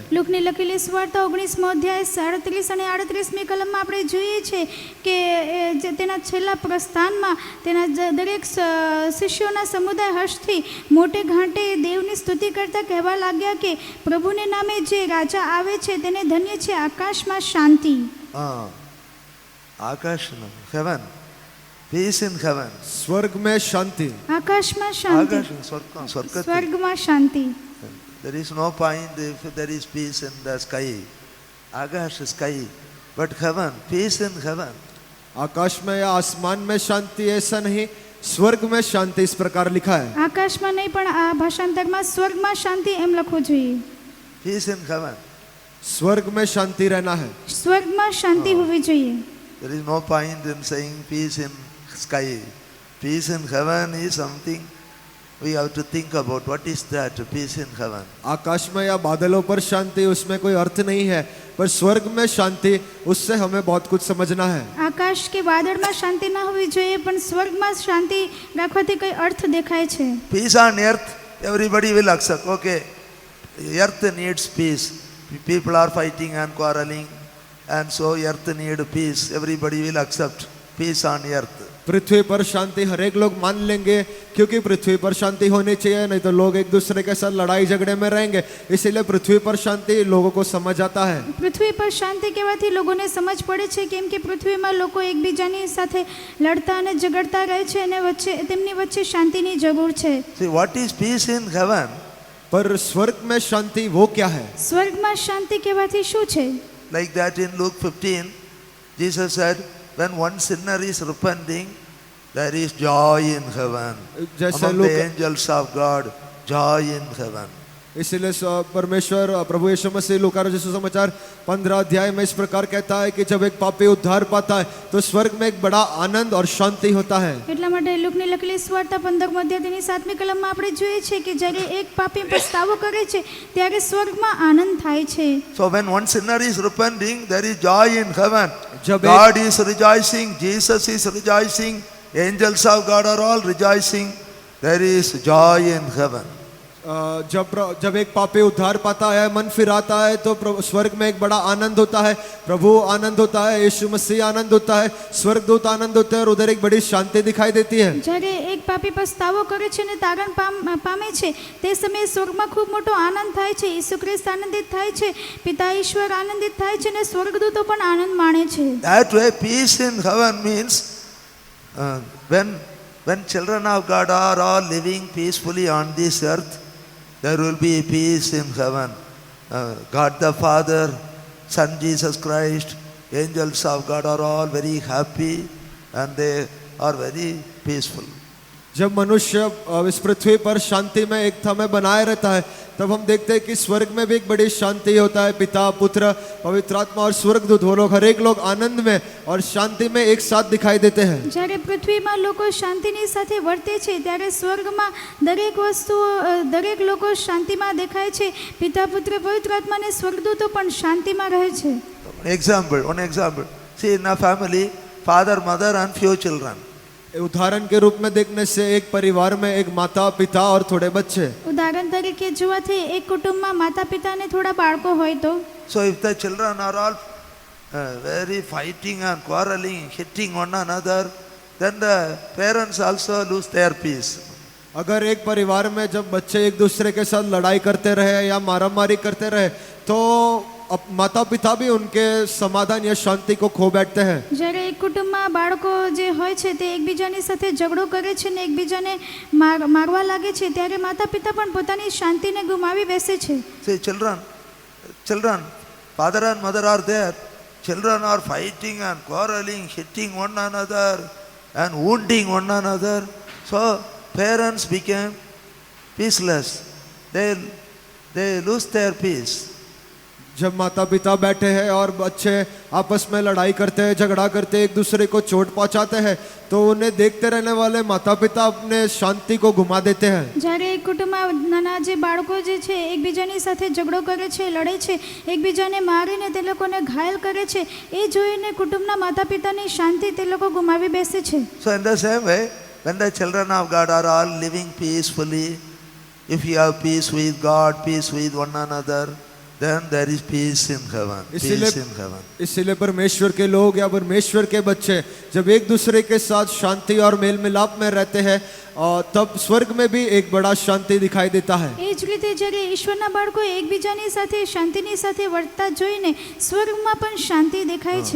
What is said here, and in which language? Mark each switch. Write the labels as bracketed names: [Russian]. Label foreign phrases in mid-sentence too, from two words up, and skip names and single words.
[Gujarati] લૂકની લખેલી સુવાર્તા 19મો અધ્યાય 37 અને 38મી કલમમાં આપણે જોઈએ છે કે તેના છેલ્લા પ્રસ્થાનમાં તેના દરેક શિષ્યોના સમુદાય હર્ષથી મોટે ઘાંટે દેવની સ્તુતિ કરતા કહેવા લાગ્યા કે પ્રભુને નામે જે રાજા આવે છે તેને ધન્ય છે આકાશમાં શાંતિ। [English] Akash, heaven. Peace in heaven. [Hindi] स्वर्ग में शांति। [Gujarati] આકાશમાં શાંતિ, સ્વર્ગમાં શાંતિ। [English] There is no point if there is peace in the sky. Akash, sky. But heaven, peace in heaven. [Hindi] आकाश में या आसमान में शांति, ऐसा नहीं, स्वर्ग में शांति इस प्रकार लिखा है। [Gujarati] આકાશમાં નહીં પણ આ ભાષાંતરમાં સ્વર્ગમાં શાંતિ એમ લખવું જોઈએ। [English] Peace in heaven. [Hindi] स्वर्ग में शांति रहना है। [Gujarati] સ્વર્ગમાં શાંતિ હોવી જોઈએ। [English] There is no point in saying peace in sky. Peace in heaven is something we have to think about what is that peace in heaven. [Hindi] आकाश में या बादलों पर शांति, उसमें कोई अर्थ नहीं है, पर स्वर्ग में शांति, उससे हमें बहुत कुछ समझना है। [Gujarati] આકાશ કે વાદળમાં શાંતિ ના હોવી જોઈએ, પણ સ્વર્ગમાં શાંતિ રાખવાથી કઈ અર્થ દેખાય છે? [English] Peace on earth, everybody will accept. Okay, earth needs peace. People are fighting and quarreling, and so earth need peace. Everybody will accept peace on earth. [Hindi] पृथ्वी पर शांति हर एक लोग मान लेंगे, क्योंकि पृथ्वी पर शांति होनी चाहिए, नहीं तो लोग एक दूसरे के साथ लड़ाई झगड़े में रहेंगे। इसीलिए पृथ्वी पर शांति लोगों को समझ आता है। [Gujarati] પૃથ્વી પર શાંતિ કહેવાથી લોકોને સમજ પડે છે, કેમ કે પૃથ્વીમાં લોકો એકબીજાની સાથે લડતા અને ઝઘડતા રહે છે અને તેમની વચ્ચે શાંતિની જરૂર છે। [English] See, what is peace in heaven? [Hindi] पर स्वर्ग में शांति वो क्या है? [Gujarati] સ્વર્ગમાં શાંતિ કહેવાથી શું છે? [English] Like that in Luke 15, Jesus said, when one sinner is repenting, there is joy in heaven. [Hindi] जैसे [English] Among [Hindi] लोग [English] the angels of God, joy in heaven. [Hindi] इसीलिए परमेश्वर प्रभु यीशु मसीह लूका रचित सुसमाचार 15 अध्याय में इस प्रकार कहता है कि जब एक पापी उद्धार पाता है तो स्वर्ग में एक बड़ा आनंद और शांति होता है। [Gujarati] એટલા માટે લુકની લખેલી સુવાર્તા 15 અધ્યાયની 7મી કલમમાં આપણે જોઈએ છે કે જ્યારે એક પાપી પસ્તાવો કરે છે ત્યારે સ્વર્ગમાં આનંદ થાય છે। [English] So when one sinner is repenting, there is joy in heaven. [Hindi] जब [English] God is rejoicing, Jesus is rejoicing, angels of God are all rejoicing. There is joy in heaven. [Hindi] जब एक पापी उद्धार पाता है, मन फिराता है, तो स्वर्ग में एक बड़ा आनंद होता है, प्रभु आनंद होता है, यीशु मसीह आनंद होता है, स्वर्गदूत आनंद होते हैं और उधर एक बड़ी शांति दिखाई देती है। [Gujarati] જ્યારે એક પાપી પસ્તાવો કરે છે અને તારણ પામે છે તે સમયે સ્વર્ગમાં ખૂબ મોટો આનંદ થાય છે, ઈસુ ખ્રિસ્ત આનંદિત થાય છે, પિતા ઈશ્વર આનંદિત થાય છે અને સ્વર્ગદૂતો પણ આનંદ માણે છે। [English] That way, peace in heaven means when children of God are all living peacefully on this earth, there will be peace in heaven. God the Father, Son Jesus Christ, angels of God are all very happy and they are very peaceful. [Hindi] जब मनुष्य इस पृथ्वी पर शांति में एक समय बनाए रहता है, तब हम देखते हैं कि स्वर्ग में भी एक बड़ी शांति होता है। पिता, पुत्र, पवित्र आत्मा और स्वर्गदूत, वो लोग हर एक लोग आनंद में और शांति में एक साथ दिखाई देते हैं। [Gujarati] જ્યારે પૃથ્વીમાં લોકો શાંતિની સાથે વર્તે છે ત્યારે સ્વર્ગમાં દરેક વસ્તુ દરેક લોકો શાંતિમાં દેખાય છે। પિતા, પુત્ર, પવિત્ર આત્મા અને સ્વર્ગદૂતો પણ શાંતિમાં રહે છે। [English] One example. See, in a family, father, mother and few children. [Hindi] उदाहरण के रूप में देखने से एक परिवार में एक माता, पिता और थोड़े बच्चे। [Gujarati] ઉદાહરણ તરીકે જોવાથી એક કુટુંબમાં માતા પિતા અને થોડા બાળકો હોય તો [English] So if the children are all very fighting and quarreling, hitting one another, then the parents also lose their peace. [Hindi] अगर एक परिवार में जब बच्चे एक दूसरे के साथ लड़ाई करते रहे या मारामारी करते रहे तो माता पिता भी उनके समाधान या शांति को खो बैठते हैं। [Gujarati] જ્યારે એક કુટુંબમાં બાળકો જે હોય છે તે એકબીજાની સાથે ઝઘડો કરે છે ને એકબીજાને મારવા લાગે છે ત્યારે માતા પિતા પણ પોતાની શાંતિને ગુમાવી બેસે છે। [English] See, children, father and mother are there. Children are fighting and quarreling, hitting one another and wounding one another. So parents became peaceless. They lose their peace. [Hindi] जब माता पिता बैठे हैं और बच्चे आपस में लड़ाई करते हैं, झगड़ा करते हैं, एक दूसरे को चोट पहुंचाते हैं, तो उन्हें देखते रहने वाले माता पिता अपने शांति को घुमा देते हैं। [Gujarati] જ્યારે એક કુટુંબમાં નાના જે બાળકો જે છે એકબીજાની સાથે ઝઘડો કરે છે, લડે છે, એકબીજાને મારીને તે લોકોને ઘાયલ કરે છે, એ જોઈને કુટુંબના માતા પિતાની શાંતિ તે લોકો ગુમાવી બેસે છે। [English] So in the same way, when the children of God are all living peacefully, if you have peace with God, peace with one another, then there is peace in heaven. Peace in heaven. [Hindi] इसीलिए परमेश्वर के लोग या परमेश्वर के बच्चे जब एक दूसरे के साथ शांति और मेल मिलाप में रहते हैं तब स्वर्ग में भी एक बड़ा शांति दिखाई देता है। [Gujarati] એ જ રીતે જ્યારે ઈશ્વરના બાળકો એકબીજાની સાથે શાંતિની સાથે વર્તતા જોઈને સ્વર્ગમાં પણ શાંતિ દેખાય છે।